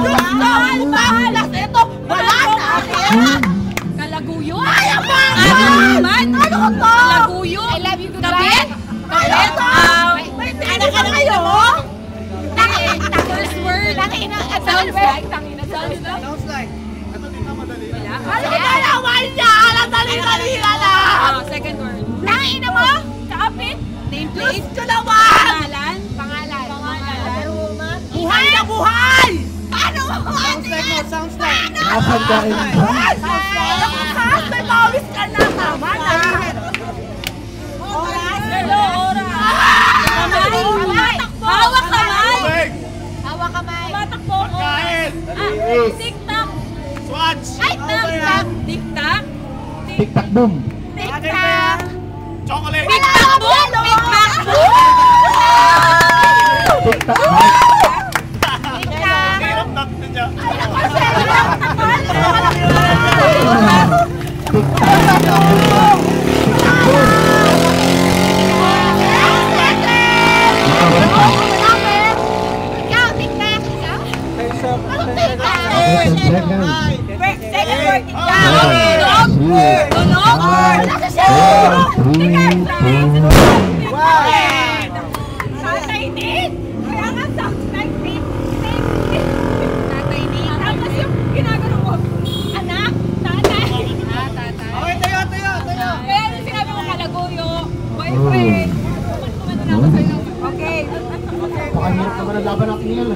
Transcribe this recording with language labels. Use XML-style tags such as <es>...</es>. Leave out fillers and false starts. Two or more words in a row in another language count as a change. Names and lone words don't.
<tl>Mahal! Ito, wala na! Kalaguyo? Ay, ang Man? Ano to? Kalaguyo?</tl> <en>I love you, goodbye.</en> <tl>Kabit? May tira ka na kayo?</tl> <en>First word. Sounds like. Sounds like.</en> <tl>Ito din na madali. Ano ka naman niya? Alam, dali-dali na lang!</tl> <en>Second word.</en> <tl>Tangina mo? Kapit. Nameplate. Gusto naman! Pangalan. Buhay na buhay! Paano?</tl> <en>Sounds like mo, sounds like.</en> <tl>Nasaan ka rin? Oras! May pawis ka na! Tama na! Oras. Hawak kamay. Tubig! Hawak kamay. Matakbo ko. Kain! Tik-tak. Swatch! Ay, tak-tak. Tik-tak. Tik-tak boom. Tik-tak. Chocolate! Tik-tak boom. Tik-tak boom. Tik-tak boom. Hirap natin niya. Ikaw, tik-tak. Ikaw? Anong tik-tak? Second.</tl> <en>Second word, tik-tak.</en> <tl>Tatay din. Kaya nga</tl> <en>sounds like</en> <tl>din. Tatay din. Tapos yung ginagano mo. Anak. Tatay. Okay, tayo. Kaya yung sinabi mo kalaguyo. Boyfriend. Kumano na ako sa'yo. Okay. Pakahirap naman ang laban natin ngayon.</tl>